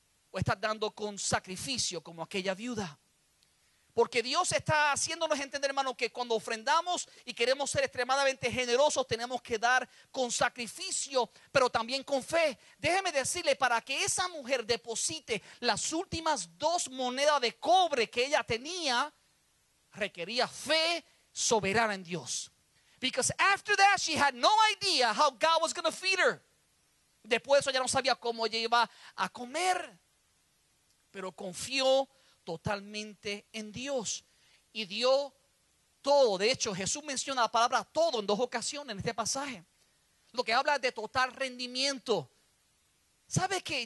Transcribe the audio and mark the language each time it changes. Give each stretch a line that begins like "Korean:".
Spanish: ¿O estás dando con sacrificio como aquella viuda? Porque Dios está haciéndonos entender, hermano, que cuando ofrendamos y queremos ser extremadamente generosos, tenemos que dar con sacrificio, pero también con fe. Déjeme decirle, para que esa mujer deposite las últimas 2 monedas de cobre que ella tenía, requería fe soberana en Dios.
English: Because after that, she had no idea how God was going to feed her.
Spanish: Después de eso, ella no sabía cómo ella iba a comer, pero confió totalmente en Dios y dio todo. De hecho, Jesús menciona la palabra todo en 2 ocasiones en este pasaje, lo que habla de total rendimiento. ¿Sabe qué?